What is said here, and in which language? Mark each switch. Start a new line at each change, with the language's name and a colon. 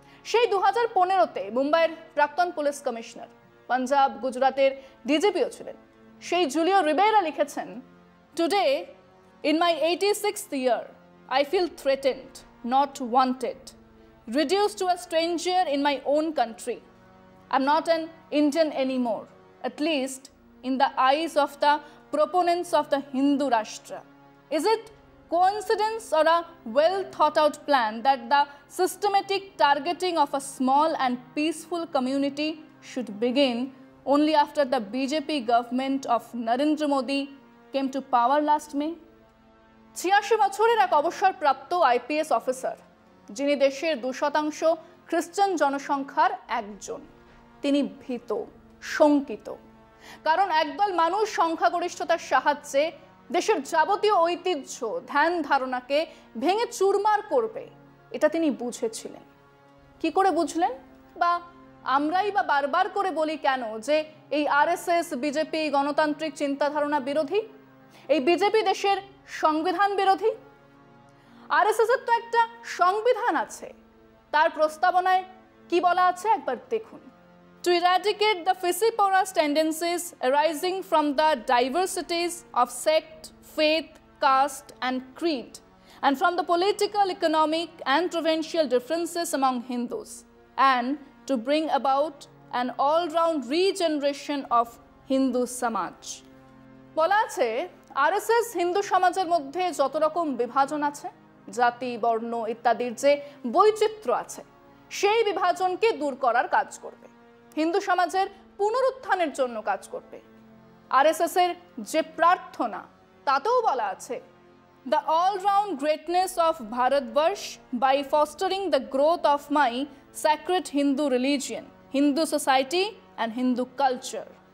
Bangla: সেই 2015-তে মুম্বাইয়ের প্রাক্তন পুলিশ কমিশনার, পাঞ্জাব গুজরাটের ডিজিপিও ছিলেন, সেই জুলিও রিবেরা লিখেছেন,
English: Today in my 86th year I feel threatened, not wanted, reduced to a stranger in my own country. I'm not an Indian anymore, at least in the eyes of the proponents of the Hindu Rashtra. Is it coincidence or a well thought out plan that the systematic targeting of a small and peaceful community should begin only after the BJP government of Narendra Modi came to power last May?
Bangla: 86 বছরের এক অবসরপ্রাপ্ত IPS officer, যিনি দেশের 2% খ্রিস্টান জনসংখ্যার একজন, তিনি ভীত, শঙ্কিত। কারণ একদল মানুষ সংখ্যাগরিষ্ঠতার সাহায্যে দেশের যাবতীয় ঐতিহ্য, ধ্যান ধারণাকে ভেঙে চুরমার করবে, এটা তিনি বুঝেছিলেন। কি করে বুঝলেন? বা আমরাই বা বারবার করে বলি কেন যে এই আরএসএস বিজেপি গণতান্ত্রিক চিন্তাধারণা বিরোধী, এই বিজেপি দেশের সংবিধান বিরোধী? আরএসএস এর তো একটা সংবিধান আছে, তার প্রস্তাবনায় কি বলা আছে একবার দেখুন।
English: To eradicate the vociferous tendencies arising from the diversities of sect, faith, caste and creed, and from the political, economic and provincial differences among Hindus, and to bring about an all-round regeneration of Hindu Samaj.
Bangla: বলা আছে RSS Hindu সমাজের মধ্যে যত রকম বিভাজন আছে, জাতি, বর্ণ ইত্যাদির যে বৈচিত্র্য আছে, সেই বিভাজনকে দূর করার কাজ করবে, হিন্দু সমাজের পুনরুত্থানের জন্য কাজ করবে। আরএসএস এর যে প্রার্থনা, তাতেও বলা আছে,
English: The all round greatness of Bharatvarsh by fostering the growth of my sacred Hindu religion, Hindu society and Hindu culture.